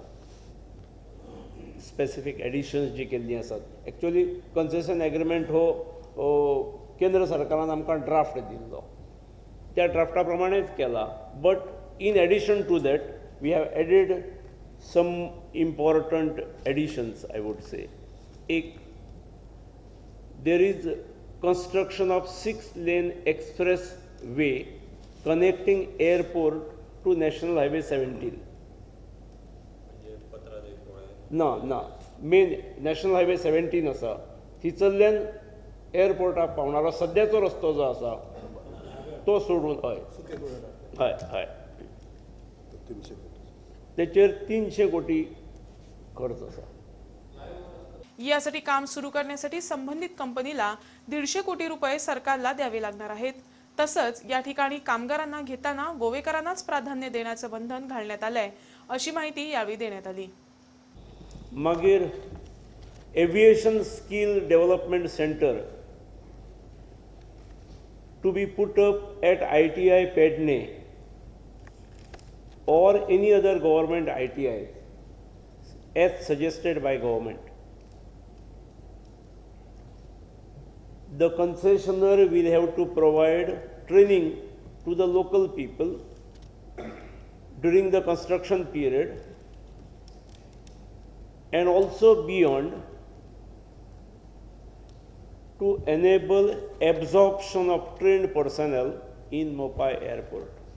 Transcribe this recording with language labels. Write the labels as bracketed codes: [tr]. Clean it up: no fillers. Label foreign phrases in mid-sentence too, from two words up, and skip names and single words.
[en] specific additions [kok] जी केल्ली आसात। एक्चुअली [en] concession agreement [kok] हो केंद्र सरकारान आमकां ड्राफ्ट दिल्लो, त्या ड्राफ्टा प्रमाणेच केला। [en] But in addition to that we have added some important additions I would say. एक there is construction of 6-lane express way connecting airport to National Highway 17. [kok] ना मेन National Highway 17 आसा थीचल्ल्यान एअरपोर्टाक पावणारो सद्याचो रस्तो जो आसा तो सोडून हय हय हय तेचेर 300 कोटी खर्च आसा. [mr] यासाठी काम सुरू करण्यासाठी संबंधित कंपनीला 150 कोटी रुपये सरकारला द्यावे लागणार आहेत. तसंच या ठिकाणी कामगारांना घेताना गोवेकरांनाच प्राधान्य देण्याचं बंधन घालण्यात आलंय, अशी माहिती यावेळी देण्यात आली. [en] मागीर aviation skill development centre to be put up at ITI पेडणे or any other government ITI as suggested by government. The concessionaire will have to provide training to the local people during the construction period and also beyond to enable absorption of trained personnel in Mopai Airport.